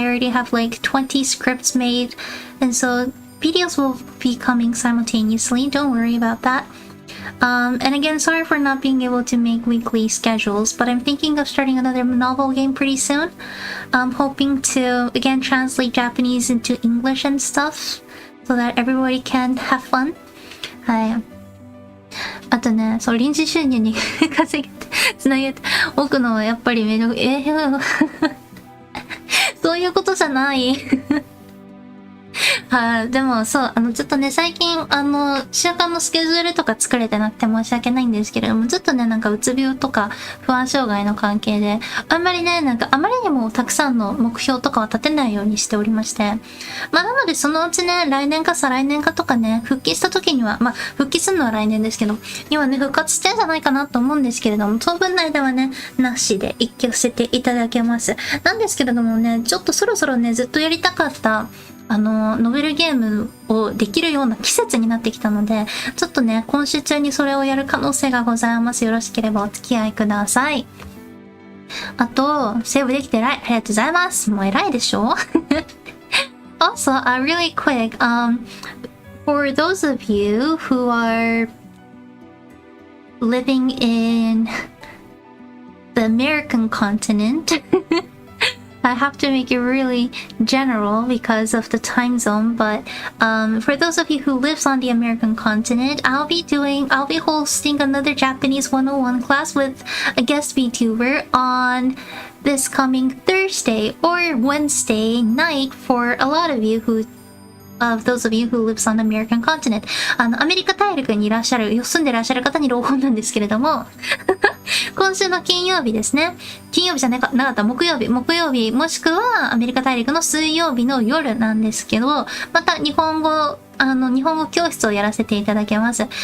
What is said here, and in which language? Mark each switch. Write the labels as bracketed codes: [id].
[en] I already have like 20 scripts made, and so videos will be coming simultaneously. Don't worry about that. And again, sorry for not being able to make weekly schedules, but I'm thinking of starting another novel game pretty soon. I'm hoping to, again, translate Japanese into English and stuff, so that everybody can have fun. [ja] はい。あとね、そう、臨時収入に稼げて、つなげて、奥のやっぱりめど、そういうことじゃない。はい、でもそう、ちょっとね、最近、週間のスケジュールとか作れてなくて申し訳ないんですけれども、ずっとね、なんかうつ病とか不安障害の関係で、あんまりね、なんかあまりにもたくさんの目標とかは立てないようにしておりまして。まあ、なのでそのうちね、来年か再来年かとかね、復帰した時には、まあ、復帰するのは来年ですけど、今ね、復活してんじゃないかなと思うんですけれども、当分の間はね、なしで一挙させていただけます。なんですけれどもね、ちょっとそろそろね、ずっとやりたかった、ノベルゲームをできるような季節になってきたので、ちょっとね、今週中にそれをやる可能性がございます。よろしければお付き合いください。あと、セーブできて偉い。ありがとうございます。もう偉いでしょ [en] Also, really quick, for those of you who are living in the American continent, I have to make it really general because of the time zone, but for those of you who lives on the American continent, I'll be hosting another Japanese 101 class with a guest VTuber on this coming Thursday or Wednesday night for a lot of those of you who lives on the American continent. [ja] アメリカ大陸にいらっしゃる、住んでいらっしゃる方に朗報なんですけれども、今週の金曜日ですね。金曜日じゃなかった、木曜日、もしくはアメリカ大陸の水曜日の夜なんですけど、また日本語教室をやらせていただけます。